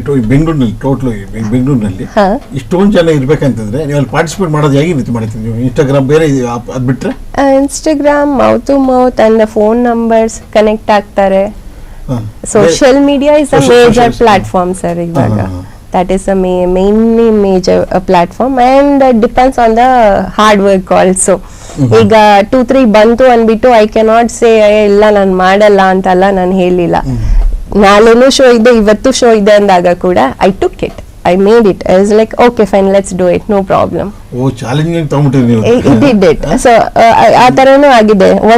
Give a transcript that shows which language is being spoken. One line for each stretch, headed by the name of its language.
Kannada: ಬೆಂಗಳೂರಿನಲ್ಲಿ ಇಷ್ಟೊಂದು ಜನ ಇರ್ಬೇಕಂತಂದ್ರೆ ನೀವು ಅಲ್ಲಿ ಪಾರ್ಟಿಸಿಪೇಟ್ ಮಾಡೋದು ಹೇಗೆ ರೀತಿ ಮಾಡ್ತೀವಿ ನೀವು? ಇನ್ಸ್ಟಾಗ್ರಾಮ್ ಬೇರೆ ಅದ್ ಬಿಟ್ರೆ Instagram mouth to mouth and phone numbers connect ಆಗ್ತಾರೆ.
English: Social media is a major platform sir ಇವಾಗ. That is a mainly major platform, and depends on the hard work also.
Kannada: ಈಗ 2-3 ಬಂತು ಅಂದ್ಬಿಟ್ಟು
English: I cannot say
Kannada: ಇಲ್ಲ ನಾನು ಮಾಡಲ್ಲ ಅಂತಲ್ಲ ನಾನು ಹೇಳಿಲ್ಲ. ನಾಳೆನೂ ಶೋ ಇದೆ, ಇವತ್ತು ಶೋ ಇದೆ ಅಂದಾಗ ಕೂಡ
English: I took it, I made it. I was like okay fine, let's do it, no problem.
Kannada: O challenging ತಗೊಂಡ್ಬಿಟ್ಟಿರಿ it it. So ಆ ತರನೂ ಆಗಿದೆ.